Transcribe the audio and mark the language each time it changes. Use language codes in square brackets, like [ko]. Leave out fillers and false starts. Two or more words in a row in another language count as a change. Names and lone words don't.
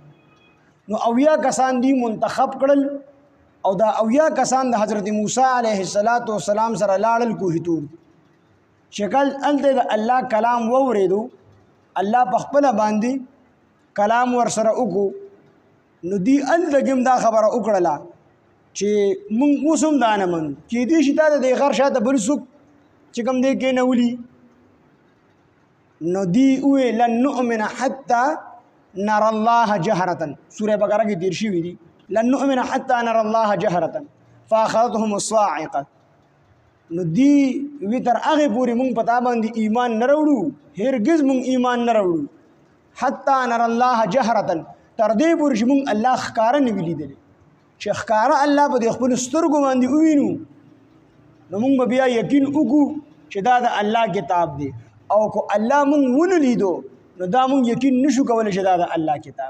[ps] نو اویا کسان دی منتخب کړل او دا اویا کسان د حضرت موسی [ar] علیہ السلام [ps] سره لاړل کوهي تور شکل هلته د الله کلام واورېدو، الله په خپله باندې کلام ورسره وکړو. نو دی هلته کې هم دا خبره وکړله چې موږ اوس هم دا نه منو، کیدای شي تا د دې غر شاته بل څوک چې کوم دی کېنولي. نو دی وویل [ar] لن نؤمن حتی نرى الله جهرة، [ps] سورة بقرة کې تیر شوي دي، [ar] لن نؤمن حتى نرى الله جهرة فاخذتهم الصاعقة. [ps] نو دی وی تر هغه پورې مونږ په تا باندې ایمان نه راوړو، هرګز مونږ ایمان نه راوړو [ar] حتی نرى الله جهرة، [ps] تر دې پورې چې مونږ الله ښکاره نه وي لیدلی، چې ښکاره الله په دې خپلو سترګو باندې ووینو نو مونږ به بیا یقین وکړو چې دا د الله کتاب دی، او که الله مونږ ونه لیدو نو دا مونږ یقین نشو کولی چې دا د الله کتاب.